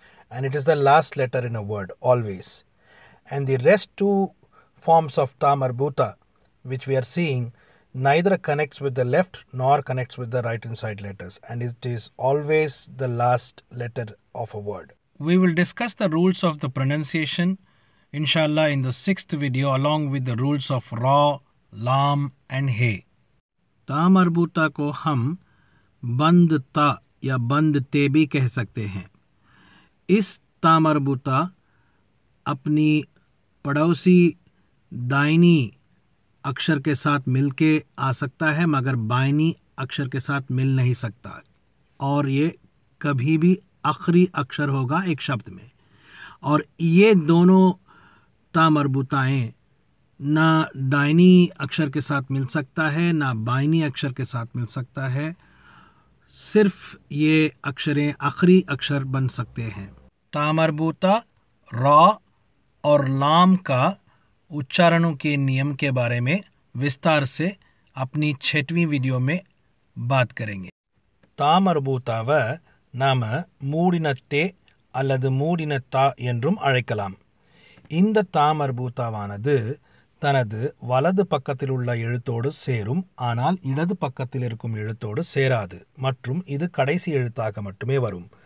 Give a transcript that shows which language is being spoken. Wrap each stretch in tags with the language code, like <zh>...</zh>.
<en>And it is the last letter in a word, always. And the rest two forms of ta marbuta, which we are seeing, neither connects with the left nor connects with the right hand side letters, and it is always the last letter of a word. We will discuss the rules of the pronunciation, inshallah, in the 6th video, along with the rules of ra, lam and he.</en> <hi>ता मरबूता को हम बंद ता या बंद ते भी कह सकते हैं। इस ता मरबूता अपनी पड़ोसी दाहिनी अक्षर के साथ मिलके आ सकता है, मगर बाइनी अक्षर के साथ मिल नहीं सकता, और ये कभी भी आखिरी अक्षर होगा एक शब्द में। और ये दोनों ता मरबूताएँ ना दाहिनी अक्षर के साथ मिल सकता है, ना बाइनी अक्षर के साथ मिल सकता है, सिर्फ ये अक्षरें आखिरी अक्षर बन सकते हैं। ता मरबूता, रा और लाम का उच्चारणों के नियम के बारे में विस्तार से अपनी 6वीं वीडियो में बात करेंगे।</hi> <ta>ता மர்பூதாவை நாம மூடினத்தே அல்லது மூடினத்தா என்றும் அழைக்கலாம். இந்த தா மர்பூதாவானது தனது வலது பக்கத்தில் உள்ள எழுத்தோடு சேரும், ஆனால் இடது பக்கத்தில் இருக்கும் எழுத்தோடு சேராது, மற்றும் இது கடைசி எழுத்தாக மட்டுமே வரும்.</ta>